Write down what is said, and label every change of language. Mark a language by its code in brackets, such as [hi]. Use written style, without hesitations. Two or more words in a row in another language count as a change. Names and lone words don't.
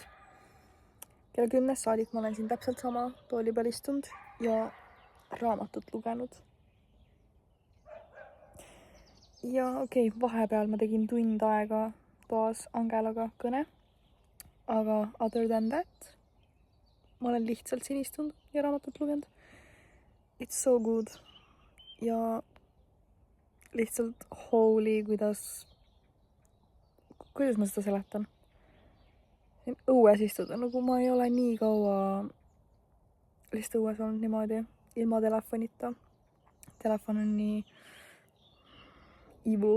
[et] Kella 10 saadik ma olen siin täpselt sama tooli peal istunud ja raamatut lugenud. Ja okei, vahepeal ma tegin tund aega toas Angelaga kõne aga [en] other than that, [et] ma olen lihtsalt siin istunud ja raamatut lugenud. [en] It's so good. [et] Ja lihtsalt holy, kuidas ma seda seletan. Siin õues istuda, nagu ma ei ole nii kaua lihtsalt õues olnud niimoodi, ilma telefonita. Telefon on nii evil.